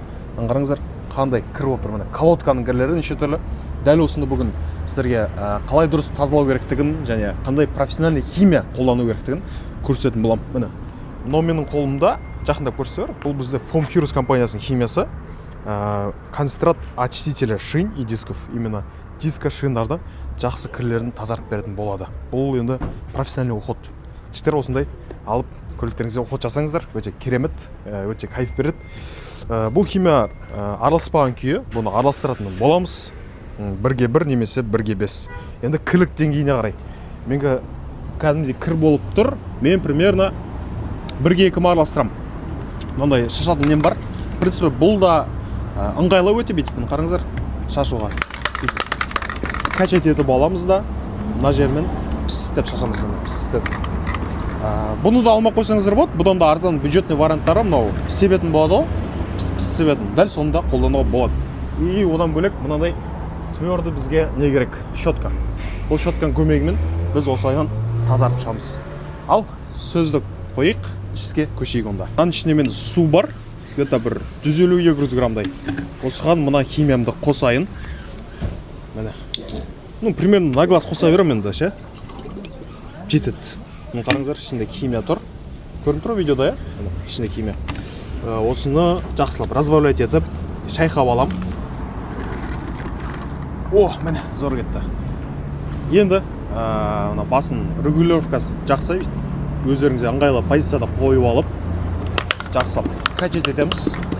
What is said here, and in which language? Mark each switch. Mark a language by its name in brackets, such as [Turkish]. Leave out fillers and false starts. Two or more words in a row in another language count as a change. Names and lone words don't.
[Kazakh] Қараңыздар, қандай кір болып тұр, міне. Колодканың кірлері неше түрлі. Дәл осында бүгін сіздерге қалай дұрыс тазалау керектігін және қандай профессиональный химия қолдану керектігін көрсететін боламын. Міне. Мынау менің қолымда жақындап көрсетер. Бұл бізде Foam Heroes компаниясының химиясы. [Russian] Концентрат очистителя шин и дисков. Именно диска [Kazakh] шиндарды жақсы кірлерін тазартып беретін болады. Бұл енді профессиональный уход. Сіздер осындай алып көліктеріңізге уход жасаңыздар. Өте керемет, өте кайф береді. Бұл химия араласпаған күйі, бұны араластыратын боламыз. 1-1 немесе 1-5. Енді кірлік деңгейіне қарай. Менге кәдімгідей кір болып тұр. Мен примерно 1-2 араластырам. Мынандай шашатын нем бар. [Russian] В принципе, [Kazakh] бұл да ыңғайлы өте бүйтіп, қараңыздар, шашуға. Качать етіп аламыз да, мына жермен пістеп шашамыз. Бұны да алмай қойсаңыздар болады. Бұдан да арзан бюджетный варианттары мынау себетін болады, піс себетін. Дәл сонда қолдануға болады. И одан бөлек мынандай тверді бізге не керек? Щетка. Бұл щетканың көмегімен біз осылайдан тазартып шығамыз. Ал сөзді қойық, ішке көшейік онда. Мынаның ішінде мен су бар, где-то бір 150-200 граммдай. Осыған мына химиямды қосайын. Міне. [Russian] Ну, примерно на глаз [Kazakh] қоса берем енді, ше. Жетеді. Мұны қараңыздар, ішінде химия тұр. Көрініп тұр видеода, я? Ішінде химия. Осыны жақсылап разбавлять етіп, шайқап алам. О, міне, зор кетті. Енді басын регулировкасы жақсы, өздеріңізге ыңғайлы позицияда қойып алып, жақсылап качать етеміз.